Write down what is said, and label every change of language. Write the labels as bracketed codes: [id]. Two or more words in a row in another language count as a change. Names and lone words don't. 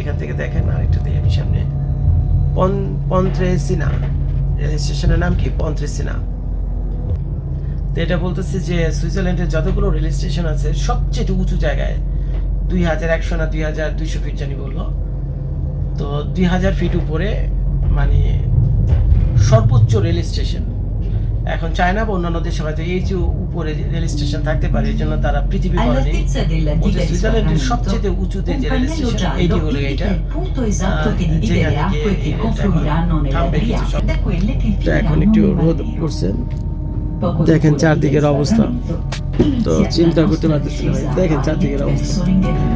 [bn] এখান থেকে দেখেন আরেকটা দিয়ে আমি সামনে পন্ত্রেসিনা রেল স্টেশনের নাম কি পন্ত্রেসিনা তো এটা বলতেছে যে সুইজারল্যান্ডের যতগুলো রেল স্টেশন আছে সবচেয়ে উঁচু জায়গায় 2100 না 2200 ফিট জানি বললো তো 2000 ফিট উপরে মানে সর্বোচ্চ রেল স্টেশন এখন চায়না বা অন্যান্য দেশে হয়তো এই যে উপরে রেল স্টেশন থাকতে পারে এই জন্য তারা পৃথিবী করেনি [it] All'altezza della diga di [bn] সুইজারল্যান্ডের [it] sbarramento, [bn] সবচেয়ে উঁচুতে [it] un [bn] যে রেল [it] pannello [bn] স্টেশন এইটি [it] giallo [bn] হলো [it] indica [bn] এইটা [it] il punto esatto che divide [bn] যেখানে [it] le acque [bn] গিয়ে [it] che confluiranno nella [bn] থামবে কিছু [it] Adriatica [bn] সব। [it] da quelle che [bn] তো এখন [it] finiranno [bn] একটু [it] nel Mar [bn] রোদ [it] Nero. [bn] পড়ছে [it] Poco [bn] দেখেন [it] dopo la [bn] চারদিকের [it] diga di [bn] অবস্থা [it] sbarramento, [bn] তো [it] inizia [bn] চিন্তা [it] la [bn] করতে [it] nostra [bn] পারতেছি না ভাই [it] discesa [bn] দেখেন [it] a [bn] চারদিকের [it] valle [bn] অবস্থা [it] verso l'Engadina.